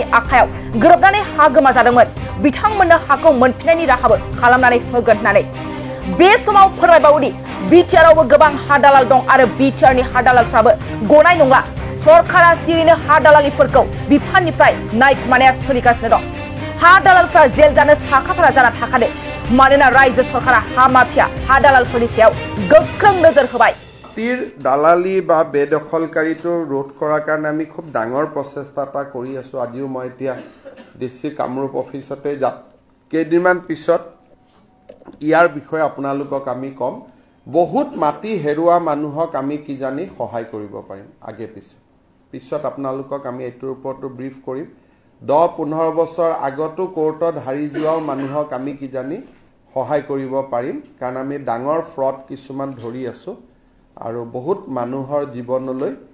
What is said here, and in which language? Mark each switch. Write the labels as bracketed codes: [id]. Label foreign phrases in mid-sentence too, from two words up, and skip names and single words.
[brx] आखायाव गोरोबनानै हा गोमाजादोंमोन बिथांमोननो हाखौ मोनफिननायनि राहाबो खालामनानै होगोन होननानै बे समाव फोरमायबावदि बिटिआरआवबो गोबां हा दालाल दं आरो बिटिआरनि हा दालालफ्राबो गनाय नंला सरकारा सिरिनो हा दालालिफोरखौ बिफाननिफ्राय नायखुमानाया सोलिगासिनो दं हा दालालफ्रा जेल जानो साखाफारा जाना थाखादों मानोना रायजो सरकारा हा माफिया हा दालालफोरनि सायाव गोख्रों नोजोर होबाय [as] दालाলি বা বেদখলকাৰীটো ৰোধ কৰাৰ কাৰণে আমি খুব ডাঙৰ প্ৰচেষ্টা এটা কৰি আছো আজিও মই এতিয়া ডিসি কামৰূপ অফিসতে যাম কেইদিনমান পিছত ইয়াৰ বিষয়ে আপোনালোকক আমি কম বহুত মাটি হেৰুৱা মানুহক আমি কি জানি সহায় কৰিব পাৰিম আগে পিছত আপোনালোকক আমি এটোৰ ওপৰতো ব্ৰিফ কৰিম 10-15 বছৰ আগতো কোৰ্টত হাৰি যোৱাও মানুহক আমি কি জানি সহায় কৰিব পাৰিম কাৰণ আমি ডাঙৰ ফ্ৰড কিছুমান ধৰি আছো আৰু বহুত মানুহৰ জীৱনলৈ